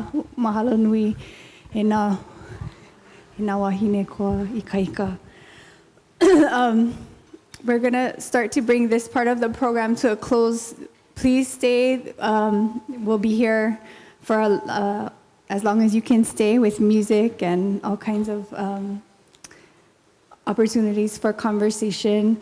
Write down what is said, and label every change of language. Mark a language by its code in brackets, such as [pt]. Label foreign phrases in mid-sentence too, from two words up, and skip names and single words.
[haw] Mahalo nui e nā wahine koa I kaika. [en] We're going to start to bring this part of the program to a close. Please stay. We'll be here for as long as you can stay with music and all kinds of opportunities for conversation.